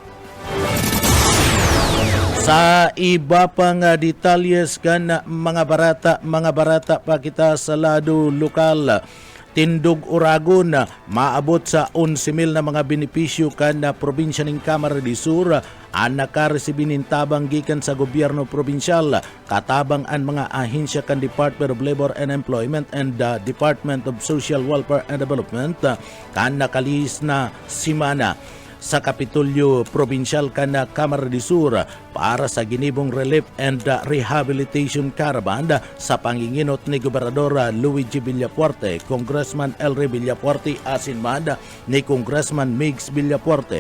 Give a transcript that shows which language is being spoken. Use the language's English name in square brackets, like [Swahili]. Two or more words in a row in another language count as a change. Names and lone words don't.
[Bikol] Sa iba pang detalyes kan mga barata pa kita sa lado lokal. Tindog Uragon, maabot sa 11,000 na mga benepisyo kan na probinsya ng Camarines Sur ang nakaresibin ng tabang gikan sa gobyerno probinsyal, katabang ang mga ahensya kan Department of Labor and Employment and Department of Social Welfare and Development kan nakalis na simana sa Kapitolyo Probinsyal kan Camarines Sur para sa ginibong [English] relief and rehabilitation caravan [Bikol] sa panginginot ni Gobernador Luigi Villafuerte, Congressman Elry Villafuerte asin man ni Congressman Migs Villafuerte.